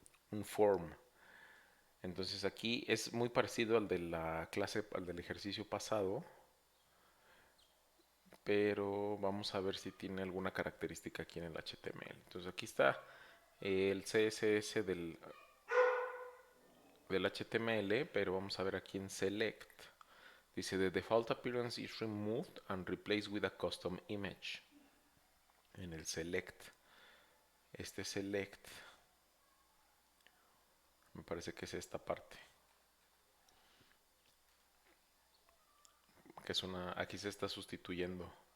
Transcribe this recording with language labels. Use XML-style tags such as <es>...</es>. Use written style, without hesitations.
<es>Un form. Entonces aquí es muy parecido al de la clase, al del ejercicio pasado, pero vamos a ver si tiene alguna característica aquí en el HTML. Entonces aquí está el CSS del HTML, pero vamos a ver aquí en Select. Dice</es> <en>the default appearance is removed and replaced with a custom image.</en> <es>En el Select. Este Select me parece que es esta parte. Que es aquí se está sustituyendo.</es>